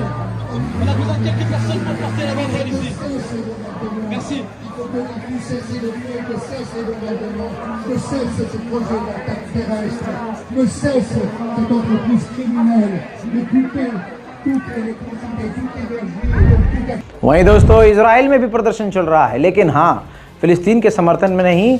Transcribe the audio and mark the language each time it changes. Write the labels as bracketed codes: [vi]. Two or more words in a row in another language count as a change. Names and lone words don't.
[fr] On a besoin de quelques personnes pour porter la banderole ici. Merci. Il faut que tout cesse le mieux, que cesse le bombardement, que cesse ce projet d'attaque terrestre, que cesse cette entreprise criminelle de couper toute électricité, toute énergie, toute... [hi] वहीं दोस्तों इजराइल में भी प्रदर्शन चल रहा है, लेकिन हाँ, फिलिस्तीन के समर्थन में नहीं।